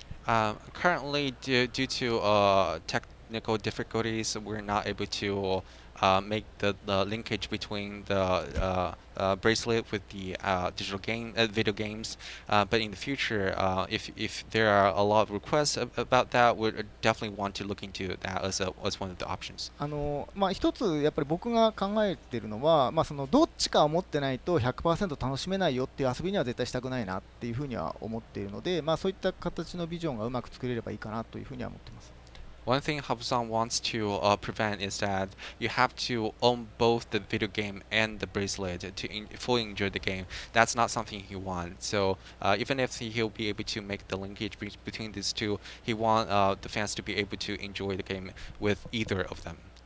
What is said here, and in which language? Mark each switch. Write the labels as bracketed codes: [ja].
[en] Currently, due to technical difficulties, we're not able to make the linkage between the bracelet with the digital game video games. But in the future, if there are a lot of requests about that, we definitely want to look into that as one of the options. [ja] 一つやっぱり僕が考えているのは、そのどっちかを持ってないと100%楽しめないよっていう遊びには絶対したくないなっていうふうには思っているので、そういった形のビジョンがうまく作れればいいかなというふうには思っています。 [en] One thing Habusan wants to prevent is that you have to own both the video game and the bracelet to fully enjoy the game. That's not something he wants. So even if he'll be able to make the linkage between these two, he wants the fans to be able to enjoy the game with either of them.